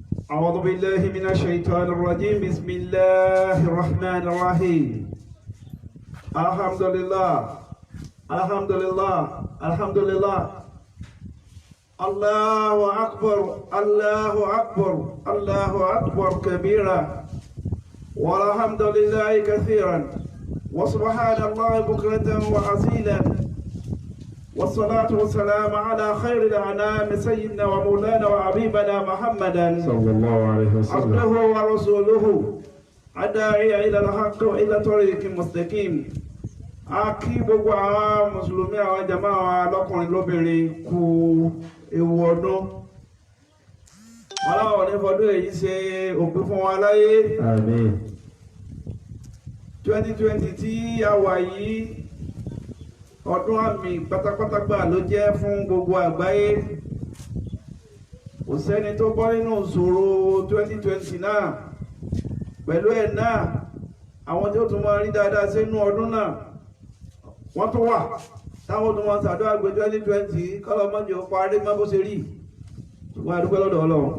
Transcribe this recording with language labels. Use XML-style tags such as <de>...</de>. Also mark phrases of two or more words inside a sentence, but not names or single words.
<ar>أعوذ بالله من الشيطان الرجيم بسم الله الرحمن الرحيم الحمد لله الحمد لله الحمد لله الله أكبر الله أكبر الله أكبر كبيرا والحمد لله كثيرا وسبحان الله بكرة وأصيلا والصلاة والسلام على خير الأنام سيدنا ومولانا وحبيبنا محمدا صلى الله عليه وسلم عبده ورسوله الداعي إلى الحق وإلى طريق مستقيم</ar> <yo>akí gbogbo àwọn mùsùlùmí àwọn jàmá àwọn lọ́kùnrin lóbìnrin kú ewu ọdún ọlọ́wọ́ ní fọdún èyí ṣe òpin fún wa láyé. àmín. 2020 tí a wà yìí ọdún àmì pátápátá gbà ló jẹ́ fún gbogbo àgbáyé kò sẹ́ni tó bọ́ nínú ìṣòro 2020 náà pẹ̀lú ẹ̀ náà àwọn tí ó tún máa rí dáadáa sínú ọdún náà wọ́n tún wà táwọn tó máa ṣàdúrà gbé 2020 kọ́lọ́ mọ́jọ parí má bó ṣe rí ṣùgbọ́n a dúpẹ́ lọ́dọ̀ Ọlọ́run.</yo>